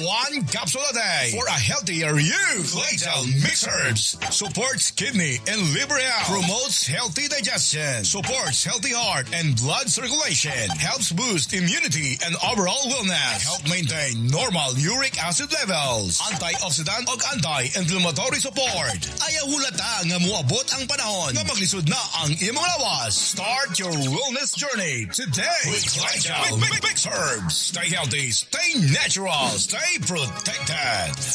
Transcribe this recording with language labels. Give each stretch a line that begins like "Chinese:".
English: One capsule a day for a healthier you. Clydal Mixed Herbs supports kidney and liver health, promotes healthy digestion, supports healthy heart and blood circulation, helps boost immunity and overall wellness, help maintain normal uric acid levels, antioxidant ug anti-inflammatory support.
Cebuano: Ayawula ta nga muabot ang panahon nga maglisod na ang imong lawas.
English: Start your wellness journey today with Clydal Mixed Herbs. Stay healthy, stay natural, stay protected.